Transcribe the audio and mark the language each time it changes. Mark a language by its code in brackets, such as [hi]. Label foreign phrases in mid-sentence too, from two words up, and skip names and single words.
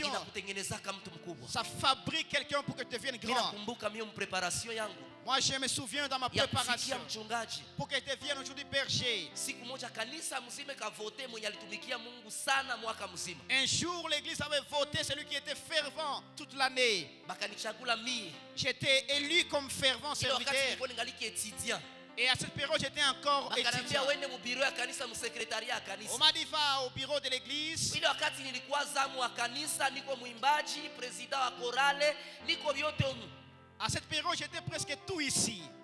[sw] inakutengenezaka mtu mkubwa. [fr] Ça fabrique quelqu'un pour que tu deviennes grand. [sw] Ninakumbuka mimi préparation yangu. [fr] Moi je me souviens dans ma préparation. [sw] Mchungaji. [fr] Pour que tu deviennes aujourd'hui berger. [sw] Siku moja kanisa mzima kavote mwenye alitumikia Mungu sana mwaka mzima. [fr] Un jour l'église avait voté celui qui était fervent toute l'année. [sw] Bakanichagula mimi. [fr] J'étais élu comme fervent serviteur. Et à cette période, j'étais encore étudiant. On m'a dit, va au bureau de l'église. À cette période, j'étais presque tout ici.